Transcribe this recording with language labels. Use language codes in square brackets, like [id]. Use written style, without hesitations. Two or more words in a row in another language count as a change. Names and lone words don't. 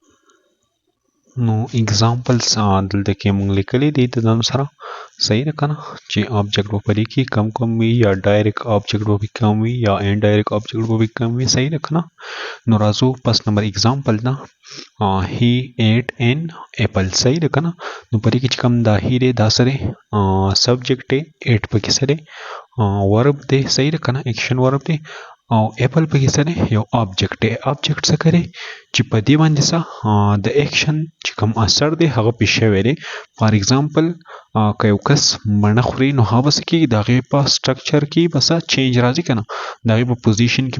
[ps] نو اگزامپلز دلته کې موږ لیکلي دي د ځان سره صحیح ده که نه چې آبجیکټ به په دې کې کم وي یا [en] direct object [ps] به کم وي یا [en] indirect object [ps] به کم وي صحیح ده که نه نو راځو پس نمبر اگزامپل نه [en] he ate an apple [ps] صحیح ده که نه نو په دې کې چې کوم دا he دی دا سره سبجیکټ دی ate په کې سره ورب دی صحیح ده که نه ایکشن ورب دی او اپل په کې سره یو آبجیکټ دی آبجیکټ څه کوي چې په دې باندې څه د ایکشن چې کوم اثر دی هغه پیښ شوی دی [en] for example [ps] که یو کس مڼه خوري نو هغه به څه کېږي د هغې په سټرکچر کې به څه چینج راځي که نه د هغې په پوزیشن کې به